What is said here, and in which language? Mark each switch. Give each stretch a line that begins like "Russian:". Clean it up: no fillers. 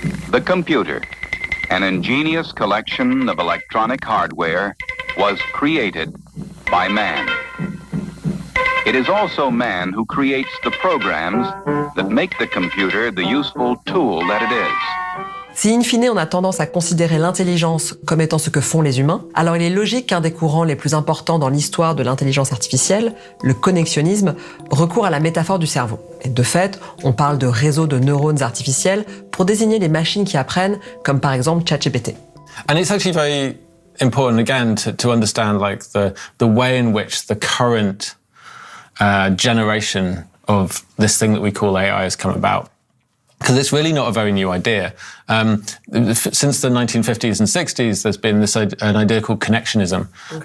English: The computer, an ingenious collection of electronic hardware, was created by man. It is also man who creates the programs that make the computer the useful tool that it is.
French: Si in fine on a tendance à considérer l'intelligence comme étant ce que font les humains, alors il est logique qu'un des courants les plus importants dans l'histoire de l'intelligence artificielle, le connexionnisme, recourt à la métaphore du cerveau. Et de fait, on parle de réseaux de neurones artificiels pour désigner les machines qui apprennent, comme par exemple ChatGPT.
English: And it's actually very important again to understand like the way in which the current generation of this thing that we call AI has come about. Because it's really not a very new idea. Since the 1950s and 60s, there's been an idea called connectionism. Okay.